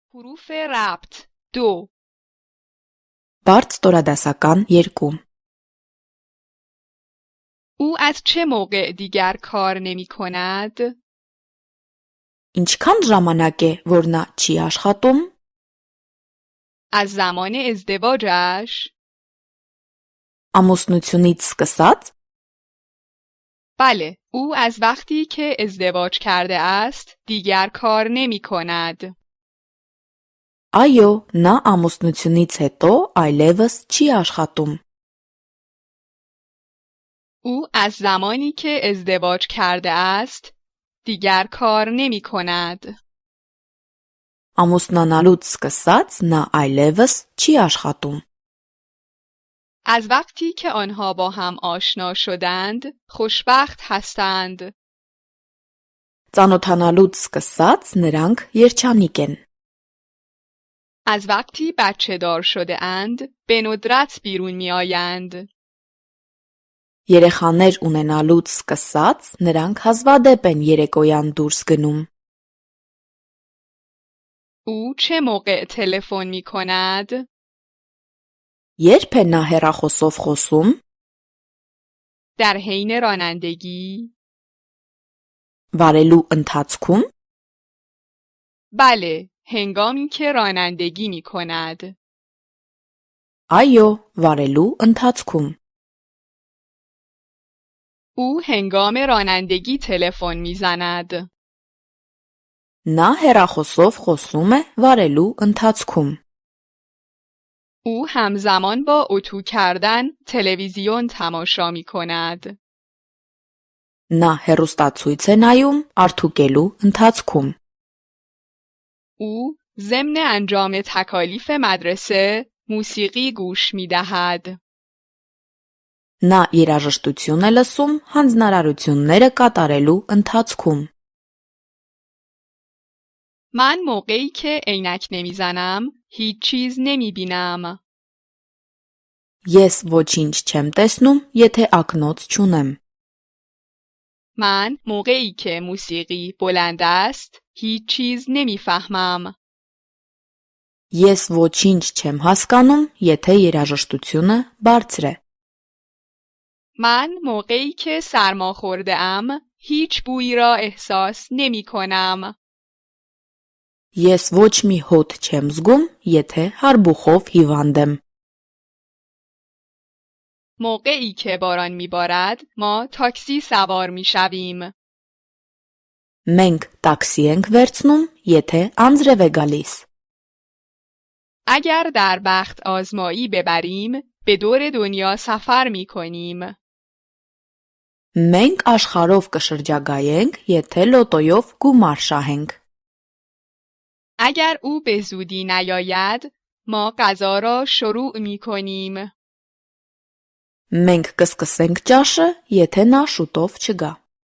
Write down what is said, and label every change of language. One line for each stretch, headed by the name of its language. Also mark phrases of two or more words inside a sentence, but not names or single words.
Persian: حروف ربط 2
Armenian: Բարդ ստորադասական 2
Persian: او از چه موقع دیگر کار نمی کند؟
Armenian: Ինչքան ժամանակ է, որ նա չի աշխատում?
Persian: از زمان ازدواجش؟
Armenian: Ամուսնությունից սկսած?
Persian: بله، او از وقتی که ازدواج کرده است دیگر کار نمی کند.
Armenian: Այո, նա ամուսնությունից հետո այլևս չի աշխատում.
Persian: او از زمانی که ازدواج کرده است دیگر کار نمی کند.
Armenian: Ամուսնանալուց սկսած նա այլևս չի աշխատում.
Persian: از وقتی که آنها با هم آشنا شدند خوشبخت هستند.
Armenian: Ծանոթանալուց սկսած նրանք երջանիկ են.
Persian: از وقتی بچه دار شده اند به ندرت بیرون می آیند.
Armenian: Երեխաներ ունենալուց սկսած նրանք հազվադեպ են երեկոյան դուրս գնում.
Persian: او چه موقع تلفن می کند؟
Armenian: Երբ է նա հեռախոսով խոսում?
Persian: در حین رانندگی؟
Armenian: Վարելու ընթացքում?
Persian: بله، هنگامی که رانندگی می کند.
Armenian: Այո, վարելու ընթացքում.
Persian: او هنگام رانندگی تلفن می زند.
Armenian: Նա հեռախոսով խոսում է վարելու ընթացքում.
Persian: او همزمان با اتو کردن تلویزیون تماشا می کند.
Armenian: Նա հեռուստացույց է նայում արդուկելու ընթացքում.
Persian: او ضمن انجام تکالیف مدرسه موسیقی گوش می دهد.
Armenian: Նա երաժշտություն է լսում հանձնարարությունները կատարելու ընթացքում.
Persian: من موقعی که عینک نمی زنم هیچ چیز نمی بینم.
Armenian: Ես ոչինչ չեմ տեսնում, եթե ակնոց չունեմ.
Persian: من موقعی که موسیقی بلند است هیچ چیز نمی فهمم.
Armenian: Ես ոչինչ չեմ հասկանում, եթե երաժշտությունը բարձր է.
Persian: من موقعی که سرما خورده ام هیچ بویی را احساس نمی کنم.
Armenian: Ես ոչ մի հոտ չեմ զգում, եթե հարբուխով հիվանդ եմ.
Persian: موقعی که باران میبارد ما تاکسی سوار میشویم.
Armenian: Մենք տաքսի ենք վերցնում, եթե անձրև է գալիս.
Persian: اگر در بخت آزمایی ببریم به دور دنیا سفر میکنیم.
Armenian: Մենք աշխարհով կշրջագայենք, եթե լոտոյով գումար շահենք.
Persian: اگر او به زودی نیاید ما غذا را شروع میکنیم.
Armenian: Մենք կսկսենք ճաշը, եթե նա շուտով չգա.